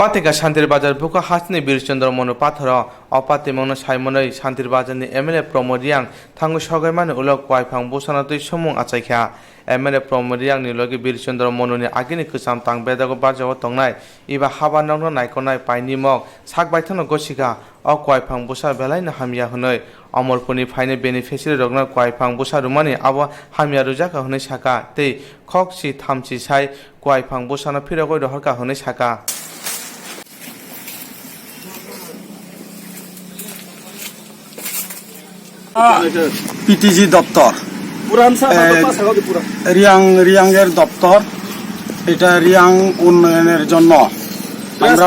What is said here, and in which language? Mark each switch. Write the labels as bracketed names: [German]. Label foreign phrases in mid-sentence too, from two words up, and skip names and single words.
[Kok Borok] पातेका शान्तिर बाजार बुका हास्नि वीरचन्द्र मनु पाथर अपाते मनु साइमनै शान्तिर बाजारनि एमएलए प्रमोद रियां थांगु सगायमानि उलक वाइफां बुसाना तै समूह आचाइखा एमएलए प्रमोद रियां नि लगे वीरचन्द्र मनुनि आगिनि खोसाम तां बेदागो बाजाव तंनाय इबा हाबा नावनो नायखनाय पाइनि मग साक बायथानो गसिका अ वाइफां बुसा बेलायनो हामिया हुनै अमरपुरनि फाइने बेनिफिसियारि रगना वाइफां बुसा रुमानि आबा हामिया रुजाका हुनै साका तै खकसि थामसि साइ वाइफां बुसाना फिरगय दहरका हुनै साका [Bangla] পিটিজি দপ্তর রিয়াংয়ের দপ্তর এটা রিয়াং উন্নয়নের জন্য আমরা